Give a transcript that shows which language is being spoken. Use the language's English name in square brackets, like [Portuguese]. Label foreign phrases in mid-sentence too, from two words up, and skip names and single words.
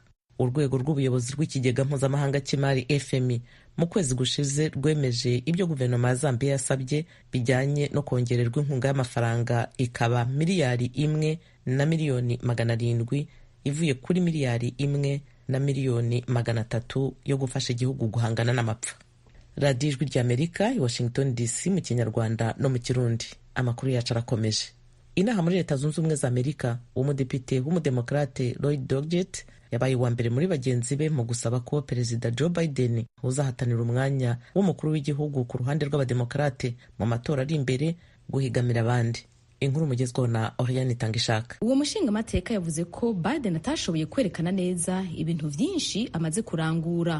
[Kinyarwanda] Urwego rw'ubuyobozi rw'ikigega mpuzamahanga cy'imari FMI mu kwezi gushize rwemeje ibyo guverinoma ya Zambia yasabye bijyanye no kongererwa inkunga y'amafaranga ikaba miliyari 1,700,000 ivuye kuri miliyari 1,300,000 yo gufasha igihugu guhangana n'amapfa. Radio Ijwi ry'Amerika i Washington DC mu Kinyarwanda no mu Kirundi. Amakuru yacu arakomeje. Inaha muri Leta Zunze Ubumwe za Amerika, umudepite w'umudemokrate Lloyd Doggett yabaye uwa mbere muri bagenzi be mu gusaba ko Perezida Joe Biden uzahatanira umwanya w'umukuru w'igihugu ku ruhande rw'abademokrate mu matora ari imbere guhigamira abandi. Inkuru mugezweho na Oriane Tangishaka. Uwo mushinga mateka yavuze ko Biden atashoboye kwerekana neza ibintu byinshi amaze kurangura.